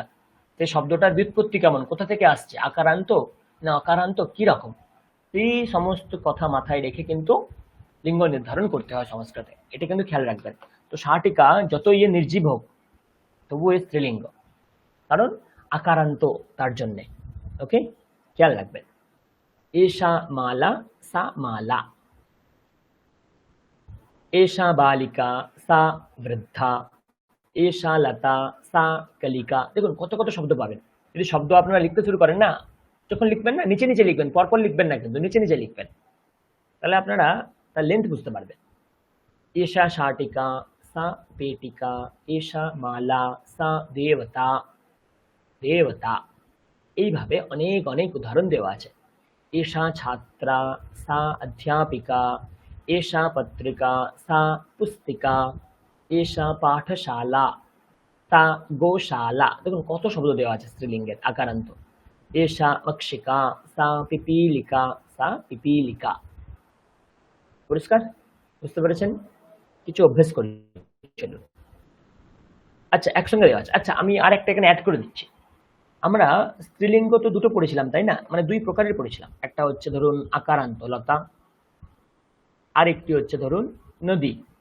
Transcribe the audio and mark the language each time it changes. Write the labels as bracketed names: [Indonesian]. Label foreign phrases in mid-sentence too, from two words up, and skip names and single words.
[Bangla] সেই শব্দটার ব্যুৎপত্তি কেমন, কোথা থেকে আসছে, আকারান্ত না অকারান্ত, কি রকম, এই সমস্ত কথা মাথায় রেখে কিন্তু লিঙ্গ নির্ধারণ করতে হয় সংস্কৃতে। এটা কিন্তু খেয়াল রাখবেন। তো শাটিকা যত নির্জীব হোক তবু এ স্ত্রীলিঙ্গ, কারণ আকারান্ত তার জন্যে। ওকে, খেয়াল রাখবেন। [Sanskrit] एषा माला सा माला, एषा बालिका सा वृद्धा, एषा लता सा कलिका। [Bangla] দেখুন কত কত শব্দ পাবেন। যদি শব্দ আপনারা লিখতে শুরু করেন না, যখন লিখবেন না নিচে নিচে লিখবেন, পরপর লিখবেন না, কিন্তু নিচে নিচে লিখবেন, তাহলে আপনারা তার লেন্থ বুঝতে পারবেন। [Sanskrit] एषा शाटिका सा पेटिका, एषा माला सा देवता, देवता। [Bangla] এইভাবে অনেক অনেক উদাহরণ দেওয়া আছে। [Sanskrit] एषा छात्रा सा अध्यापिका, एषा पत्रिका सा पुस्तिका, एषा पाठशाला सा गोशाला। [Bangla] দেখুন কত শব্দ দেওয়া আছে স্ত্রীলিঙ্গের আকারান্ত। [Sanskrit] एषा मक्षिका सा पिपीलिका, सा पिपीलिका। [Bangla] পরিষ্কার বুঝতে পেরেছেন? কিছু অভ্যেস করি চলুন। আচ্ছা, একসঙ্গে দেওয়া আছে। আচ্ছা, আমি আর একটা এখানে অ্যাড করে দিচ্ছি। আমরা স্ত্রীলিঙ্গ তো দুটো পড়েছিলাম, তাই না? মানে দুই প্রকারের পড়েছিলাম। একটা হচ্ছে ধরুন আকারান্ত লতা, আর একটি হচ্ছে ধরুন নদী।